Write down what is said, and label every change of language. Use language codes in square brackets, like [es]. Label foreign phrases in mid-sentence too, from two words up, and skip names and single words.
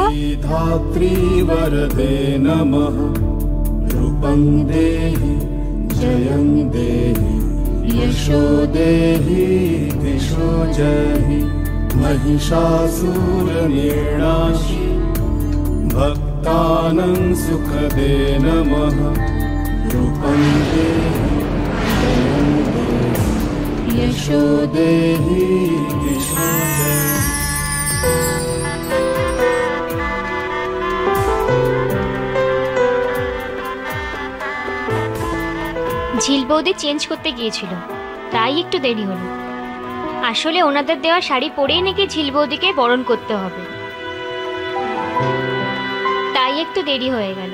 [sa] धात्री वरदे नमः रूपं देहि जयं देहि यशो देहि दिशो जहि महिषासुरनिर्णाशि भक्तानां सुखदे नमः रूपं देहि जयं देहि यशो देहि दिशो जहि। [bn] ঝিল বৌদি চেঞ্জ করতে গিয়েছিল, তাই একটু দেরি হলো। আসলে ওনাদের দেওয়া শাড়ি পরেই নাকি ঝিল বৌদিকে বরণ করতে হবে, তাই একটু দেরি হয়ে গেল।